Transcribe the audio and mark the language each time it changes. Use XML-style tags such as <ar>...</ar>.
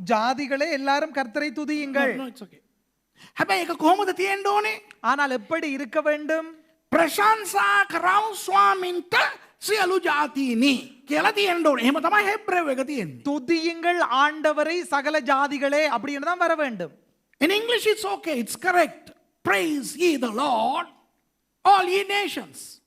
<ta>ஜாதிகளே எல்லாரும் கர்த்தரை துதியுங்கள்.</ta> <en>No, it's okay.</en> <si>හැබැයි ඒක කොහොමද තියෙන්න ඕනේ?</si> <ta>ஆனால் எப்படி இருக்க வேண்டும்?</ta> <si>ප්‍රශංසා කරව ස්වාමින්ට සියලු ජාතීනි කියලා තියෙන්න ඕනේ. එහෙම තමයි හෙබ්‍රෙව් එක තියෙන්නේ.</si> <ta>துதியுங்கள் ஆண்டவரை சகல ஜாதிகளே அப்படின்னு தான் வர வேண்டும்.</ta> <en>In English it's okay, it's correct. Praise ye the Lord, all ye nations.</en>